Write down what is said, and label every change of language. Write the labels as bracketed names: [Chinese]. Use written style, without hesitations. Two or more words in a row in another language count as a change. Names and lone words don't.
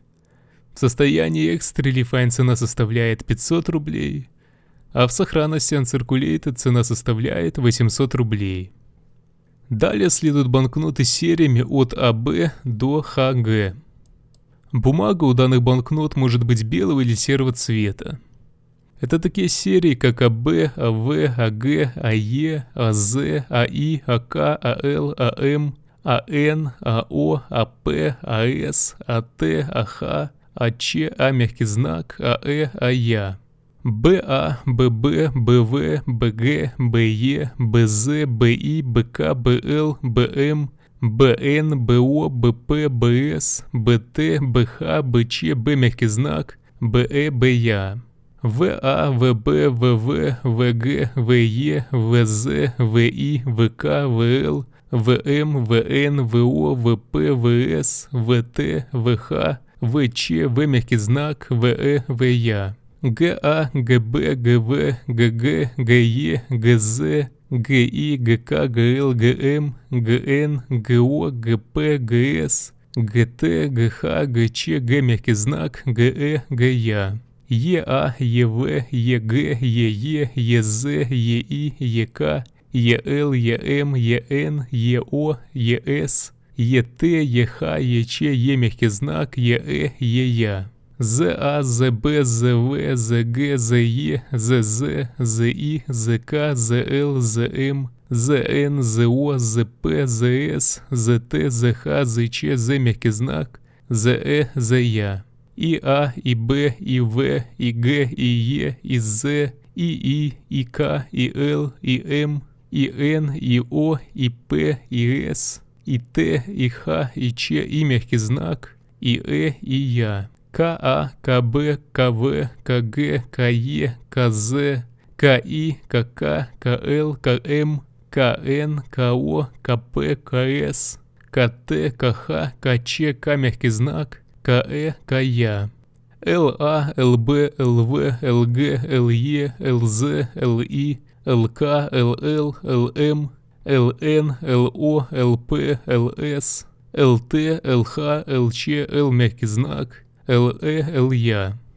[Russian] В состоянии [English] Extra Fine [Russian] цена составляет 500 рублей, а в сохранности Uncirculated цена составляет 800 рублей. Далее следуют банкноты с сериями от АБ до ХГ. Бумага у данных банкнот может быть белого или серого цвета. Это такие серии, как АБ, АВ, АГ, АЕ, АЗ, АИ, АК, АЛ, АМ, АН, АО, АП, АС, АТ, АХ, АЧ, А мягкий знак, АЭ, АЯ. БА, ББ, БВ, БГ, БЕ, БЗ, БИ, БК, БЛ, БМ, БН, БО, БП, БС, БТ, БХ, БЧ, Б мягкий знак, БЭ, БЯ. ВА, ВБ, ВВ, ВГ, ВЕ, ВЗ, ВИ, ВК, ВЛ, ВМ, ВН, ВО, ВП, ВС, ВТ, ВХ, ВЧ, В мягкий знак, ВЭ, ВЯ. ГА, ГБ, ГВ, ГГ, ГЕ, ГЗ, ГИ, ГК, ГЛ, ГМ, ГН, ГО, ГП, ГС, ГТ, ГХ, ГЧ, Г мягкий знак, ГЭ, ГЯ. ЕА, ЕВ, ЕГ, ЕЕ, ЕЗ, ЕИ, ЕК, ЕЛ, ЕМ, ЕН, ЕО, ЕС, ЕТ, ЕХ, ЕЧ, Е мягкий знак, ЕЭ, ЕЯ. ЗА, ЗБ, ЗВ, ЗГ, ЗЕ, ЗЗ, ЗИ, ЗК, ЗЛ, ЗМ, ЗН, ЗО, ЗП, ЗС, ЗТ, ЗХ, ЗЧ, З мягкий знак, ЗЭ, ЗЯ. ИА, ИБ, ИВ, ИГ, ИЕ, ИЗ, ИИ, ИК, ИЛ, ИМ, ИН, ИО, ИП, ИС, ИТ, ИХ, ИЧ, И мягкий знак, ИЭ, ИЯ. КА, КБ, КВ, КГ, КЕ, КЗ, КИ, КК, КЛ, КМ, КН, КО, КП, КС, КТ, КХ, КЧ, К мягкий знак, КЭ, КЯ. ЛА, ЛБ, ЛВ, ЛГ, ЛЕ, ЛЗ, ЛИ, ЛК, ЛЛ, ЛМ, ЛН, ЛО, ЛП, ЛС, ЛТ, ЛХ, ЛЧ, Л мягкий знак, ЛЭ, ЛЯ.